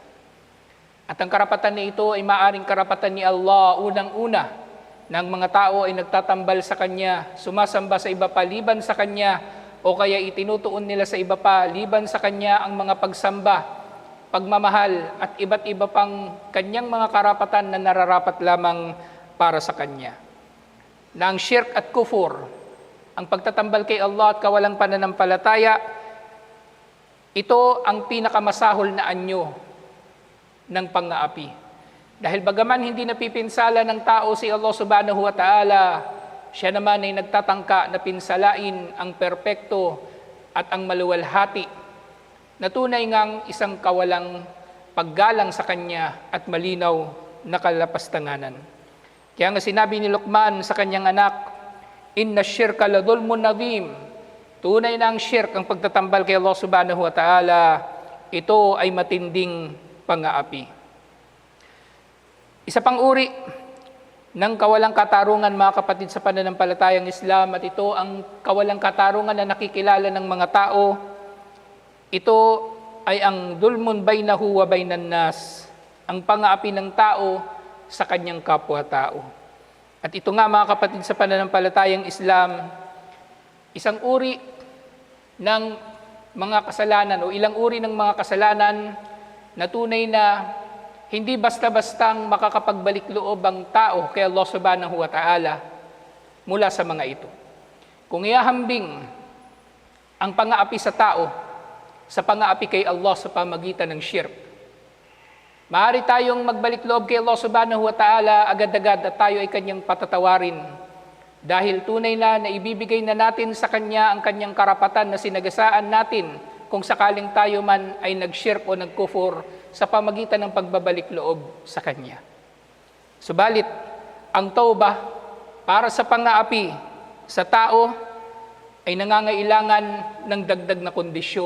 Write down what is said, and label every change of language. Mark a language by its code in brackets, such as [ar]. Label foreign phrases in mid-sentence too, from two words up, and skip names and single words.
[tl] At ang karapatan na ito ay maaring karapatan ni Allah unang-una ng mga tao ay nagtatambal sa Kanya, sumasamba sa iba pa liban sa Kanya, o kaya itinutuon nila sa iba pa liban sa Kanya ang mga pagsamba, pagmamahal, at iba't iba pang Kanyang mga karapatan na nararapat lamang para sa Kanya. Na ang shirk at kufur, ang pagtatambal kay Allah at kawalang pananampalataya, ito ang pinakamasahol na anyo ng pang-aapi. Dahil bagaman hindi napipinsala ng tao si Allah [ar] سبحانه وتعالى, [tl] siya naman ay nagtatangka na pinsalain ang perpekto at ang maluwalhati na tunay ngang isang kawalang paggalang sa Kanya at malinaw na kalapastanganan. Kaya nga sinabi ni Luqman sa kanyang anak, [ar] "إن الشرك لظلم عظيم." [tl] Tunay na ang shirk, ang pagtatambal kay Allah [ar] سبحانه وتعالى, [tl] ito ay matinding pang-aapi. Isa pang uri ng kawalang katarungan, mga kapatid sa pananampalatayang Islam, at ito ang kawalang katarungan na nakikilala ng mga tao. Ito ay ang [ar] ظلم بينه وبين الناس, [tl] ang pang-aapi ng tao sa kanyang kapwa-tao. At ito nga, mga kapatid sa pananampalatayang Islam, isang uri ng mga kasalanan o ilang uri ng mga kasalanan na tunay na hindi basta-bastang makakapagbalik loob ang tao kay Allah [ar] سبحانه وتعالى [tl] mula sa mga ito. Kung iahambing ang pang-aapi sa tao sa pang-aapi kay Allah sa pamagitan ng shirk, maaari tayong magbalik loob kay Allah [ar] سبحانه وتعالى [tl] agad-agad at tayo ay kanyang patatawarin dahil tunay na ibibigay na natin sa kanya ang kanyang karapatan na sinagasaan natin kung sakaling tayo man ay nag-shirk o nag-kufur sa pamagitan ng pagbabalik loob sa kanya. Subalit, ang tawbah para sa pang-aapi sa tao ay nangangailangan ng dagdag na kondisyon.